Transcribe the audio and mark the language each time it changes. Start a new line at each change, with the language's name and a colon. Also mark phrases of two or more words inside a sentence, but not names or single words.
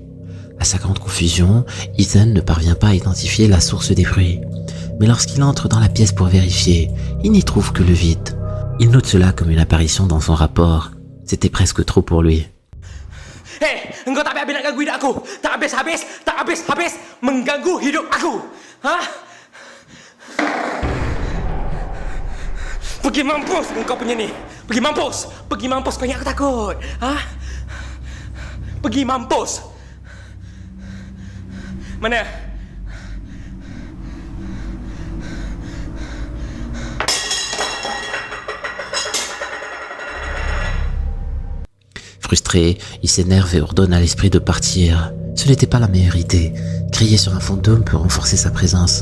French: À sa grande confusion, Ethan ne parvient pas à identifier la source des bruits. Mais lorsqu'il entre dans la pièce pour vérifier, il n'y trouve que le vide. Il note cela comme une apparition dans son rapport. C'était presque trop pour lui.
Malay: Hei, engkau tak habis nak ganggu hidup aku. Tak habis mengganggu hidup aku. Ha? Pergi mampus engkau punya ni. Pergi mampus kau ingat aku takut. Ha? Pergi mampus. Mana?
French: Frustré, il s'énerve et ordonne à l'esprit de partir. Ce n'était pas la meilleure idée. Crier sur un fantôme peut renforcer sa présence.